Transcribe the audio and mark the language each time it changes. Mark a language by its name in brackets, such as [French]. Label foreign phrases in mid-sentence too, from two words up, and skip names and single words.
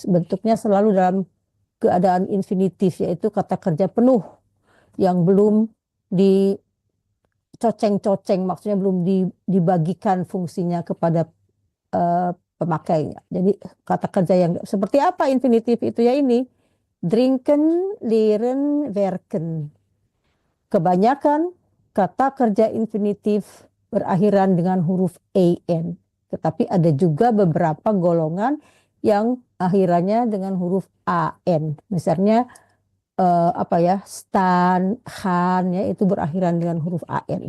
[Indonesian] Bentuknya selalu dalam keadaan infinitif, yaitu kata kerja penuh yang belum dicoceng-coceng, maksudnya belum dibagikan fungsinya kepada pemakainya. Jadi kata kerja yang seperti apa infinitif itu ya ini? [Dutch] Drinken, leren, werken. [Indonesian] Kebanyakan kata kerja infinitif berakhiran dengan huruf an. Tetapi ada juga beberapa golongan yang akhirannya dengan huruf an. Misalnya [Dutch] stan, han [Indonesian] ya, itu berakhiran dengan huruf an.